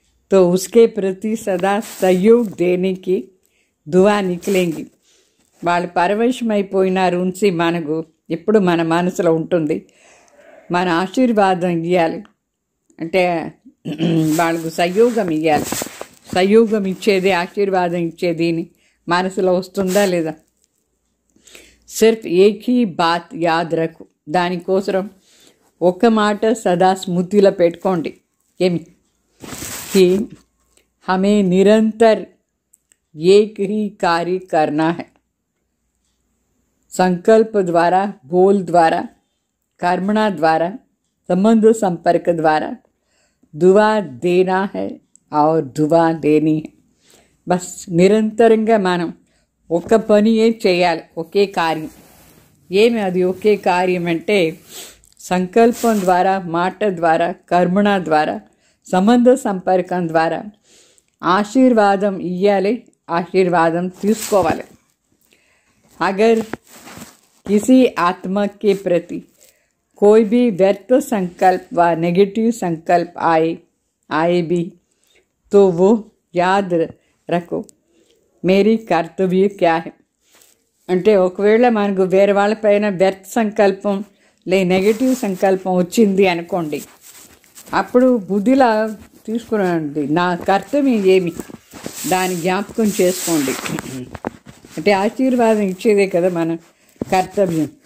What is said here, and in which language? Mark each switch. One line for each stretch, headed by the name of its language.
Hindi: तो उसके प्रति सदा सहयोग देने की दुआ निकलेंगी.
Telugu: వాళ్ళు పరవశమైపోయినారు ఉంచి మనకు ఎప్పుడు మన మనసులో ఉంటుంది, మన ఆశీర్వాదం ఇవ్వాలి అంటే వాళ్ళకు సహయోగం ఇవ్వాలి. సహయోగం ఇచ్చేది, ఆశీర్వాదం ఇచ్చేది మనసులో వస్తుందా లేదా?
Hindi: సిర్ఫ్ ఏక్ హీ బాత్ యాద్ రఖు.
Telugu: దానికోసం ఒక్క మాట సదా స్మృతిలో పెట్టుకోండి. ఏమి
Hindi: कि हमें निरंतर एक ही कार्य करना है. संकल्प द्वारा, बोल द्वारा, कर्मणा द्वारा, संबंध संपर्क द्वारा दुआ देना है और दुआ लेनी है.
Telugu: बस నిరంతరంగా మనం ఒక పనియే చేయాలి, ఒకే కార్యం. ఏమి అది ఒకే కార్యం అంటే సంకల్పం ద్వారా, మాట ద్వారా, కర్మణ ద్వారా, సంబంధ సంపర్కం ద్వారా ఆశీర్వాదం ఇవ్వాలి, ఆశీర్వాదం తీసుకోవాలి.
Hindi: अगर किसी आत्मा के प्रति कोई भी व्यर्थ संकल्प व नेगेटिव संकल्प आए भी तो वो याद रखो मेरी कर्तव्य क्या है.
Telugu: అంటే ఒకవేళ మనకు వేరే వాళ్ళపైన వ్యర్థ సంకల్పం నెగటివ్ సంకల్పం వచ్చింది అనుకోండి, అప్పుడు బుద్ధిలా తీసుకురండి, నా కర్తవ్యం ఏమి దాని జ్ఞాపకం చేసుకోండి. అంటే ఆశీర్వాదం ఇచ్చేదే కదా మన कर्तव्य.